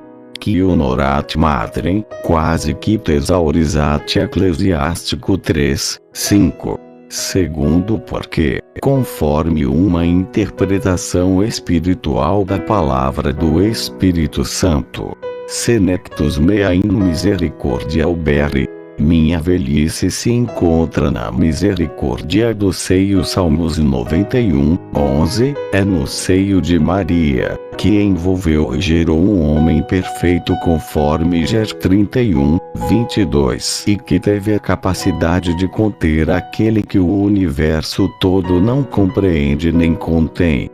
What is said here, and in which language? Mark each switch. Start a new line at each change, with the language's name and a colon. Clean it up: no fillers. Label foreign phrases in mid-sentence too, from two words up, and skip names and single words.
Latin: Que honorat matrem, quase que thesaurizat Eclesiástico 3, 5.
Portuguese: Segundo porque, conforme uma interpretação espiritual da palavra do Espírito Santo,
Latin: senectus mea in misericordia uberi,
Portuguese: minha velhice se encontra na misericórdia do seio. Salmos 91, 11, é no seio de Maria, que envolveu e gerou um homem perfeito conforme Ger 31, 22, e que teve a capacidade de conter aquele que o universo todo não compreende nem contém.